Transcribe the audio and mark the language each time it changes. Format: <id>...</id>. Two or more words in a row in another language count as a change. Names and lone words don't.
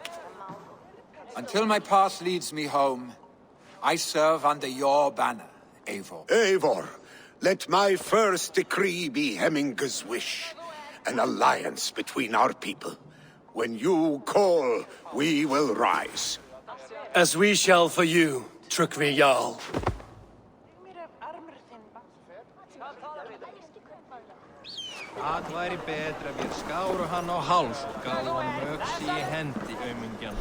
<en>Until my path leads me home, I serve under your banner, Eivor. Eivor, let my first decree be Hemminger's wish. An alliance between our people. When you call, we will rise. As we shall for you, Tryggvi Jarl.</en> <is>Það væri betra við skáru hann á háls og gáðu hann öxi í hendi, aumingjan.</is>